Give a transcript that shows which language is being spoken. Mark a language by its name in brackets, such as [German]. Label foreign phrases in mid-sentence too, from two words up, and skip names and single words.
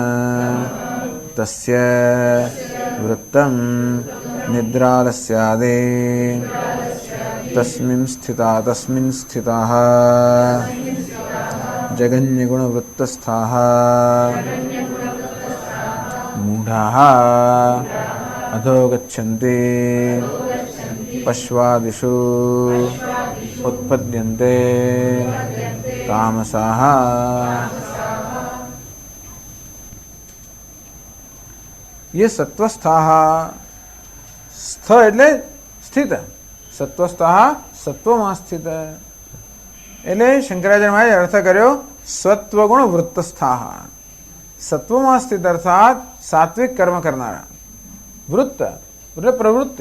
[Sanskrit] તસ્ય વૃત્તં નિદ્રાલસ્યાદે તસ્મિन् સ્થિતાઃ જઘન્યગુણવૃત્તસ્થાઃ મૂઢાઃ અધો ગચ્છન્તિ પશ્વાદિષુ ઉત્પદ્યન્તે તામસાઃ. ये सत्वस्थाः, [Gujarati] स्थ એટલે સ્થિત, સત્વસ્થાઃ સત્વમાં સ્થિત. એટલે શંકરાચાર્ય મહારાજે અર્થ કર્યો [Sanskrit] સત્વગુણ વૃત્તસ્થાઃ, [Gujarati] સત્વમાં સ્થિત અર્થાત સાત્વિક કર્મ કરનારા. વૃત્ત એટલે પ્રવૃત્તિ.